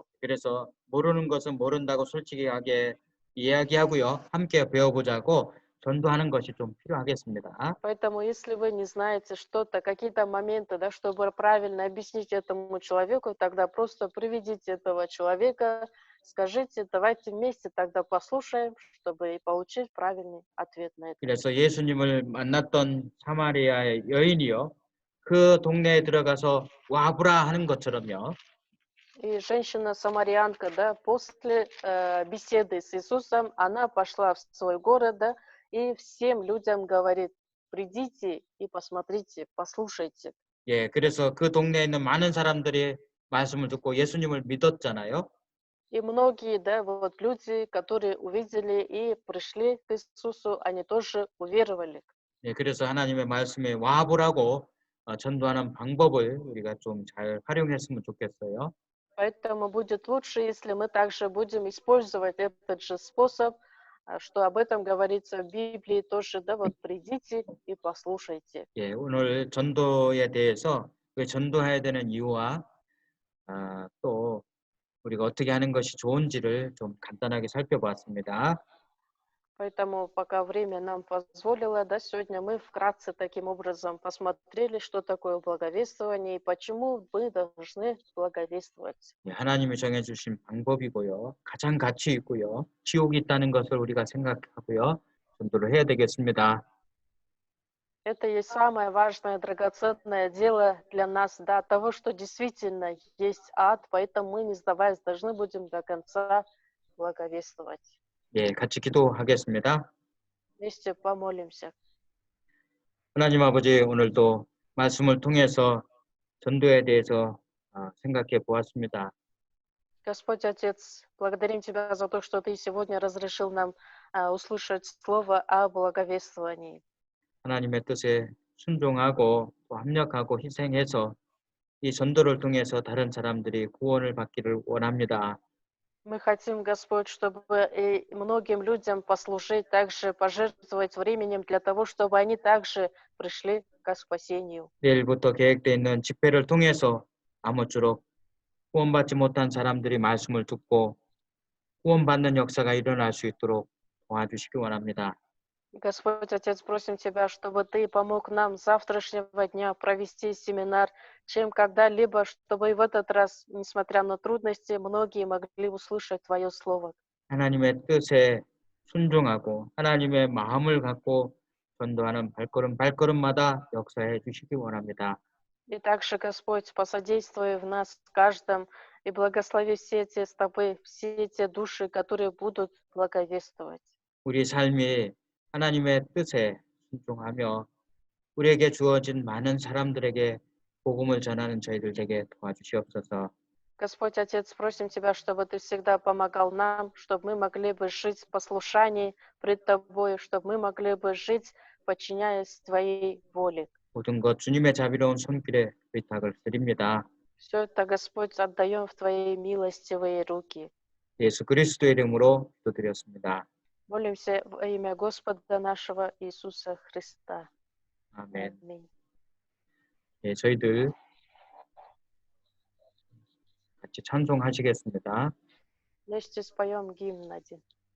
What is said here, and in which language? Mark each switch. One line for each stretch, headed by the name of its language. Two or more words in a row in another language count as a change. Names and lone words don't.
Korean: 그래서 모르는 것은 모른다고 솔직하게 이야기하고요, 함께 배워보자고 전도하는 것이 좀 필요하겠습니다.
Russian: Поэтому, если вы не знаете что-то, какие-то моменты, да, чтобы правильно объяснить этому человеку, тогда просто приведите этого человека, скажите, давайте вместе тогда послушаем, чтобы и получить правильный ответ на это.
Korean: 그래서 예수님을 만났던 사마리아의 여인이요, 그 동네에 들어가서 와보라 하는 것처럼요,
Russian: И женщина-самарянка, да, после беседы с Иисусом, она пошла в свой город, да, и всем людям говорит, придите и посмотрите, послушайте.
Korean: 예, 그래서 그 동네에 있는 많은 사람들이 말씀을 듣고 예수님을 믿었잖아요.
Russian: И многие, да, вот люди, которые увидели и пришли к Иисусу, они тоже уверовали.
Korean: 예, 그래서 하나님의 말씀에 와보라고 전도하는 방법을 우리가 좀 잘 활용했으면 좋겠어요.
Russian: Поэтому будет лучше, если мы также будем использовать этот же способ, что об этом говорится в Библии тоже, да, вот придите и послушайте.
Korean: 예, 오늘 전도에 대해서 그 전도해야 되는 이유와 또 우리가 어떻게 하는 것이 좋은지를 좀 간단하게 살펴보았습니다.
Russian: Поэтому пока время нам позволило, да, сегодня мы вкратце таким образом посмотрели, что такое благовествование и почему мы должны благовествовать.
Korean: 예, 하나님이 정해주신 방법이고요. 가장 가치 있고요. 지옥이 있다는 것을 우리가 생각하고요. 전도를 해야 되겠습니다.
Russian: Это есть самое важное, драгоценное дело для нас, да, того, что действительно есть ад, поэтому мы, не сдаваясь, должны будем до конца благовествовать.
Korean: 예, 같이 기도하겠습니다.
Russian: Вместе помолимся.
Korean: 하나님 아버지, 오늘도 말씀을 통해서 전도에 대해서 생각해 보았습니다.
Russian: Господь Отец, благодарим Тебя за то, что Ты сегодня разрешил нам услышать слово о благовествовании.
Korean: 하나님의 뜻에 순종하고 또 합력하고 희생해서 이 전도를 통해서 다른 사람들이 구원을 받기를 원합니다.
Russian: Мы хотим, Господь, чтобы и многим людям послужить, также пожертвовать временем для того, чтобы они также пришли к спасению.
Korean: 내일부터 계획되어 있는 집회를 통해서 아무쪼록 구원받지 못한 사람들이 말씀을 듣고 구원받는 역사가 일어날 수 있도록 도와주시기 원합니다.
Russian: Господь Отец, просим Тебя, чтобы Ты помог нам с завтрашнего дня провести семинар, чем когда-либо, чтобы и в этот раз, несмотря на трудности, многие могли услышать Твое Слово.
Korean: 하나님의 뜻에 순종하고 하나님의 마음을 갖고 전도하는 발걸음마다 역사해 주시기 원합니다.
Russian: И также, Господь, посодействуй в нас каждом и благослови все эти стопы, все эти души, которые будут благовествовать.
Korean: 우리 삶이 하나님의 뜻에 순종하며 우리에게 주어진 많은 사람들에게 복음을 전하는 저희들 되게 도와주시옵소서.
Russian: Господь Отец, просим Тебя, чтобы Ты всегда помогал нам, чтобы мы могли бы жить в послушании пред Тобой, чтобы мы могли бы жить, подчиняясь Твоей воле.
Korean: 모든 것 주님의 자비로운 손길에 의탁을 드립니다.
Russian: Все это, Господь, отдаем в Твои милостивые руки.
Korean: 예수 그리스도의 이름으로 기도드렸습니다.
Russian: Молимся во имя Господа нашего Иисуса Христа.
Korean: 아멘.
Russian: Аминь.
Korean: 예, 저희들 같이 찬송하시겠습니다.
Russian: Вместе споем гимн один.